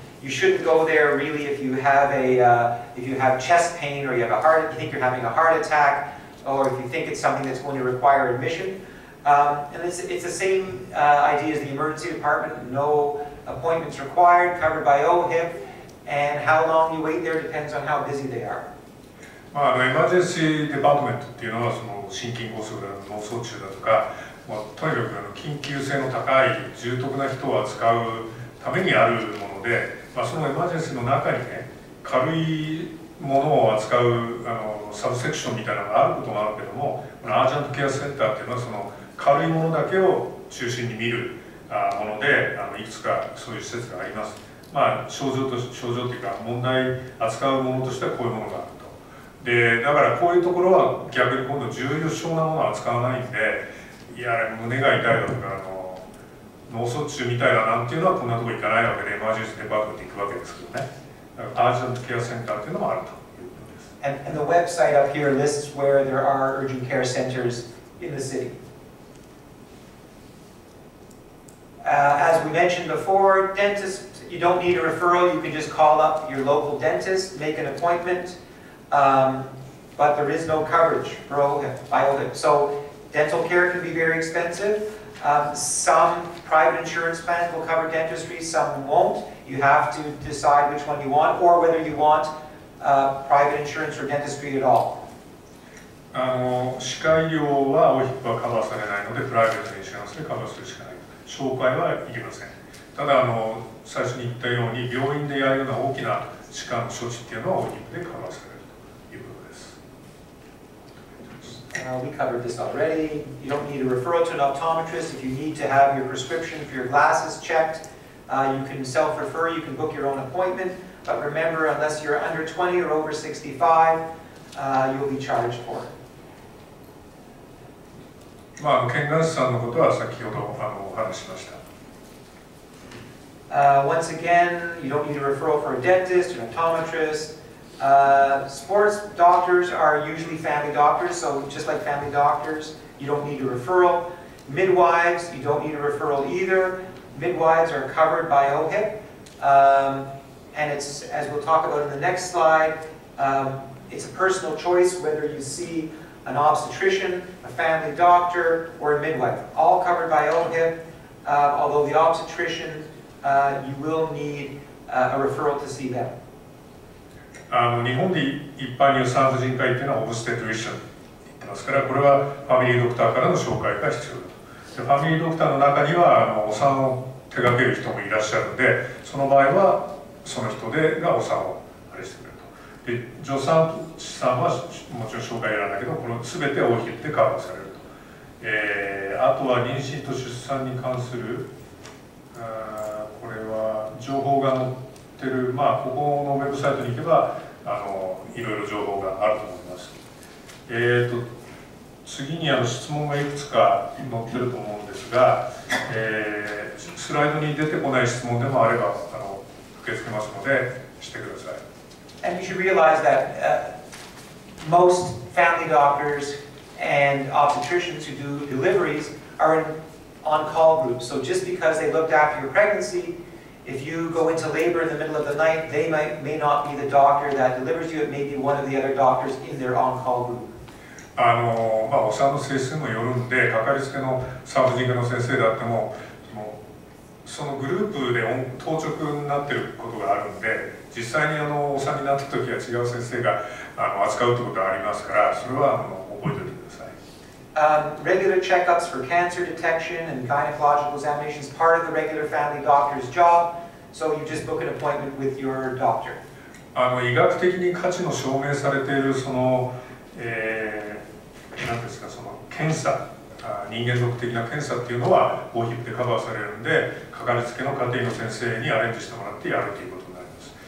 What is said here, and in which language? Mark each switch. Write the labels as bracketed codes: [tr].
[en] You shouldn't go there really if you have chest pain or you think you're having a heart attack, or if you think it's something that's going to require admission. And it's the same idea as the emergency department. No appointments required, covered by OHIP, and how long you wait there depends on how busy they are. [ja] エマージェンシーデパートメントっていうのはその心筋梗塞だとか脳卒中だとかとにかく緊急性の高い重篤な人を扱うためにあるもので、そのエマージェンシーの中にね、軽いものを扱うサブセクションみたいなのがあることもあるけども、このアージャントケアセンターっていうのはその軽いものだけを中心に見るもので、いくつかそういう施設があります。症状というか問題扱うものとしてはこういうものがあると。でだからこういうところは逆に今度重症なものを扱わないんで、いや胸が痛いだとか脳卒中みたいだなんていうのはこんなとこ行かないわけで、エマージェンシーデパートメントに行くわけですけどね。アージャントケアセンターっていうのもあるということです。 [en] And the website up here lists where there are urgent care centers in the city. As we mentioned before, dentists, you don't need a referral. You can just call up your local dentist, make an appointment, but there is no coverage for by OHIP. So dental care can be very expensive. Some private insurance plans will cover dentistry, some won't. You have to decide which one you want, or whether you want private insurance or dentistry at all. [ja] 歯科医療は OHIP はカバーされないので、プライベートインシュランスでカバーするしかない。紹介はいりません。ただ最初に言ったように、病院でやるような大きな歯科の処置っていうのは OHIP でカバーされるということです。 [en] We covered this already. You don't need a referral to an optometrist. If you need to have your prescription for your glasses checked, you can self-refer, you can book your own appointment. But remember, unless you're under 20 or over 65, you'll be charged for it. [ja] 検眼師さんのことは先ほどお話ししました。 [en] Once again, you don't need a referral for a dentist or an optometrist. Sports doctors are usually family doctors, so just like family doctors, you don't need a referral. Midwives, you don't need a referral either. Midwives are covered by OHIP. And it's, as we'll talk about in the next slide, it's a personal choice whether you see an obstetrician, a family doctor, or a midwife. All covered by OHIP, although the obstetrician, you will need a referral to see them. [ja] 日本で一般に言う産婦人科医っていうのはオブステトリシャンって言ってますから、これはファミリードクターからの紹介が必要だと。でファミリードクターの中にはお産を手掛ける人もいらっしゃるので、その場合はその人がお産をあれしてくれると。で助産師さんはもちろん紹介いらないけど、この全てをOHIPでカバーされると。あとは妊娠と出産に関するこれは情報が載ってる、ここのウェブサイトに行けばいろいろ情報があると思います。次に質問がいくつか載ってると思うんですが、スライドに出てこない質問でもあれば受け付けますのでしてください。 [en] And you should realize that most family doctors and obstetricians who do deliveries are in on-call groups. So just because they looked after your pregnancy, if you go into labor in the middle of the night, they may not be the doctor that delivers you. It may be one of the other doctors in their on-call group. [ja] お産の性質にもよるんで、かかりつけの産婦人科の先生であっても、そのグループで当直になっていることがあるんで、実際にお産になった時は違う先生が扱うということがありますから、それは覚えておいてください。 [en] Regular checkups for cancer detection and gynecological examinations is part of the regular family doctor's job, so you just book an appointment with your doctor. [ja] 医学的に価値の証明されている何ですか、検査、人間属的な検査っていうのはOHIPでカバーされるんで、かかりつけの家庭の先生にアレンジしてもらってやるということになります。